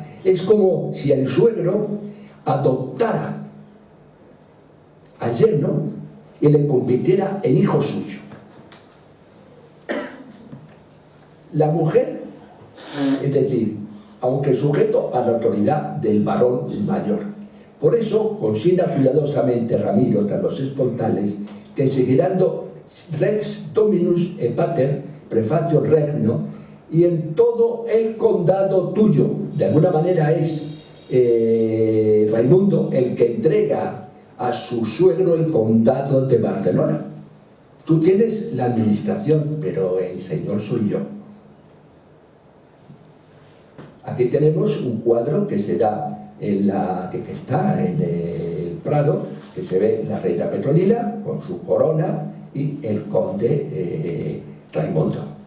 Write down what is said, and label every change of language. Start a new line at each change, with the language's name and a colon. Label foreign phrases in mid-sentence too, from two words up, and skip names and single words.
Spanish: Es como si el suegro adoptara al yerno y le convirtiera en hijo suyo. La mujer, es decir, aunque sujeto a la autoridad del varón mayor. Por eso consigna cuidadosamente Ramiro tras los espontales que seguirán
Latin: rex dominus et pater prefatio regno,
Spanish: y en todo el condado tuyo. De alguna manera es Raimundo el que entrega a su suegro el condado de Barcelona. Tú tienes la administración, pero el señor soy yo. Aquí tenemos un cuadro que se da que está en el Prado, que se ve la reina Petronila con su corona y el conde Raimundo.